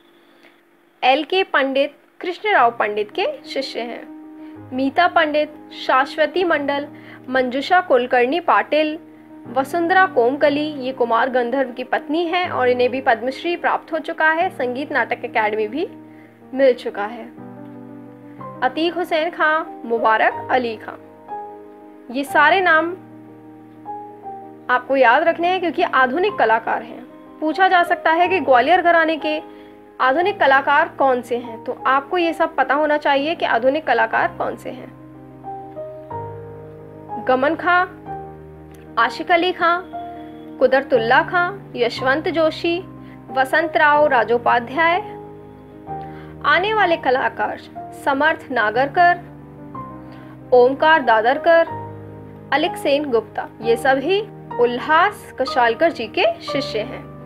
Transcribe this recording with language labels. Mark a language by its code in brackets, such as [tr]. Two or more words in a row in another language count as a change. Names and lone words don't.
[hi] LK पंडित कृष्ण राव पंडित के शिष्य हैं। मीता पंडित, शाश्वती मंडल, मंजुषा कुलकर्णी पाटिल, वसुंधरा कोमकली, ये कुमार गंधर्व की पत्नी है और इन्हें भी पद्मश्री प्राप्त हो चुका है। संगीत नाटक अकेडमी भी मिल चुका है। अतीक हुसैन खां, मुबारक अली खां, ये सारे नाम आपको याद रखने हैं क्योंकि आधुनिक कलाकार हैं। पूछा जा सकता है कि ग्वालियर घराने के आधुनिक कलाकार कौन से हैं, तो आपको ये सब पता होना चाहिए कि आधुनिक कलाकार कौन से हैं। गमन खां, आशिक अली खां, कुदरतुल्ला खां, यशवंत जोशी, वसंत राव राजोपाध्याय। आने वाले कलाकार समर्थ नागरकर, ओमकार दादरकर, अलिक सेन गुप्ता, ये सभी उल्लास कशालकर जी के शिष्य हैं।